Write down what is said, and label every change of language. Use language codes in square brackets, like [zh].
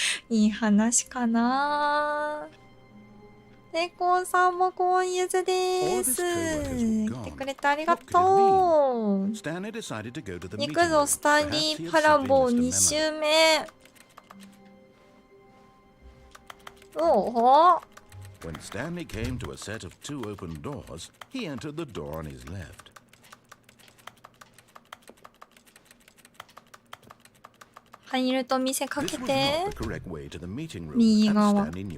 [ja] いい話かな。レコンさんも今月です。来てくれてありがとう。行くぞ、スタンリーパラボー2周目。おお。 [en] When Stanley came to a set of two open doors, he entered the door on his left. [ja] 入ると見せかけて右側。